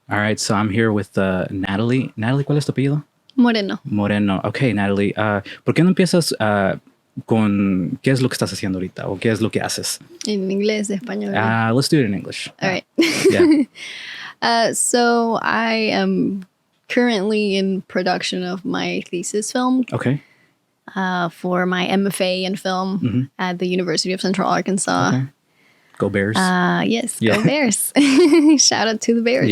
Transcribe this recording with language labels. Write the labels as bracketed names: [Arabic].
[English] All right, so I'm here with Natalie. [Spanish] Natalie, ¿cuál es tu apellido? Moreno. [English] Moreno. Okay, Natalie. [Spanish] ¿Por qué no empiezas con qué es lo que estás haciendo ahorita o qué es lo que haces? En inglés, español. [English] Let's do it in English. All right. Yeah. So I am currently in production of my thesis film Okay. for my MFA in film at the University of Central Arkansas. Okay. Go Bears. Yes, Yeah. go Bears. Shout out to the Bears.